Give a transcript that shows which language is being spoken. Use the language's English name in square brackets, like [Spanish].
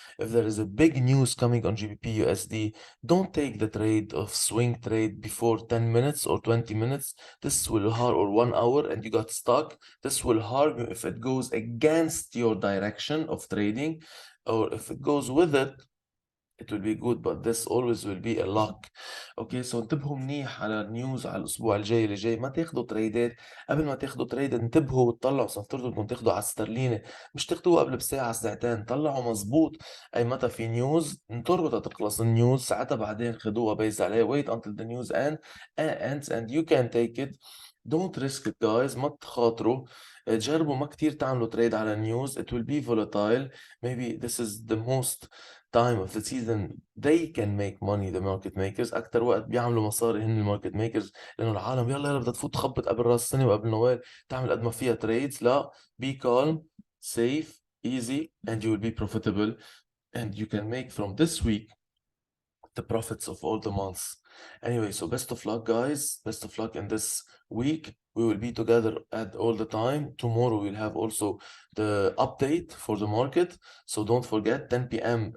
[English] If there is a big news coming on GBP USD, don't take the trade of swing trade before 10 minutes or 20 minutes. This will harm, or 1 hour and you got stuck. This will harm you if it goes against your direction of trading, or if it goes with it, it will be good, but this always will be a luck. [Arabic] اوكي سو انتبهوا منيح على النيوز على الاسبوع الجاي اللي جاي. ما تاخدوا تريدات. قبل ما تاخدوا تريد انتبهوا وتطلعوا. سنفترض انكم تاخدوا على السترلينه، مش تاخدوها قبل بساعه ساعتين. طلعوا مزبوط اي متى في نيوز، انطروا تخلص النيوز، ساعتها بعدين خدوها بيز عليها. [English] wait until the news ends and you can take it. Don't risk it guys. [Arabic] ما تخاطروا. جربوا ما كتير تعملوا تريد على النيوز. [English] It will be volatile. Maybe this is the most time of the season they can make money. The market makers [Arabic] أكتر وقت بيعملوا مصاري هن الماركت ميكرز، لأنه العالم يلا يلا بدها تفوت تخبط قبل راس السنة وقبل نوال تعمل قد ما فيها تريدز. [English] لا، be calm, safe, easy, and you will be profitable, and you can make from this week the profits of all the months. Anyway, so best of luck guys. Best of luck in this week. We will be together at all the time. Tomorrow we'll have also the update for the market, so don't forget 10 p.m.